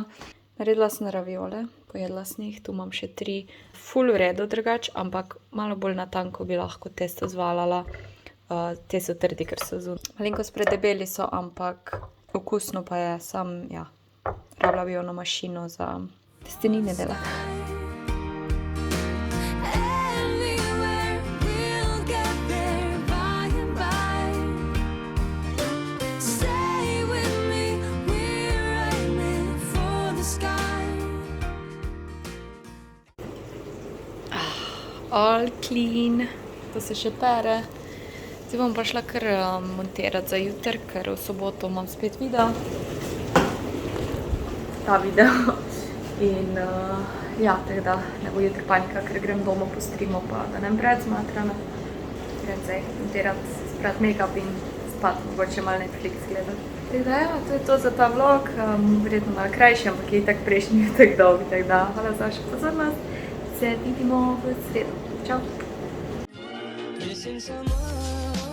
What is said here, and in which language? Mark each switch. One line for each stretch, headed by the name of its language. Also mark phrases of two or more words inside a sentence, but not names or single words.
Slovenian: Naredila sem raviole, pojedla sem jih, tu imam še 3. Ful v redu drugače, ampak malo bolj na tanko bi lahko testo zvaljala. Te so trdi, ker so zunaj. Malenkost predebeli so, ampak okusno pa je, sam, ja, rabila bi jo na mašino za testenine delati.
English: Anywhere we'll get there by and by. Stay with me, we're aiming for the sky. All clean,
Slovenian: to se še pere. Zdaj bom pa šla kar montirati za jutri, ker v soboto imam spet video. Ta video. In ja, tako da ne bo jutri panika, ker grem domov po streamu, pa da ne preveč zmatrana. Grem zdaj montirati, sprati make-up in spati, mogoče malo Netflix gledati. Tako da ja, to je to za ta vlog, verjetno malo krajši, ampak je itak prejšnji tako dolg, tako da hvala za vašo pozornost. Se vidimo v sredo. Čau!
English: Missing someone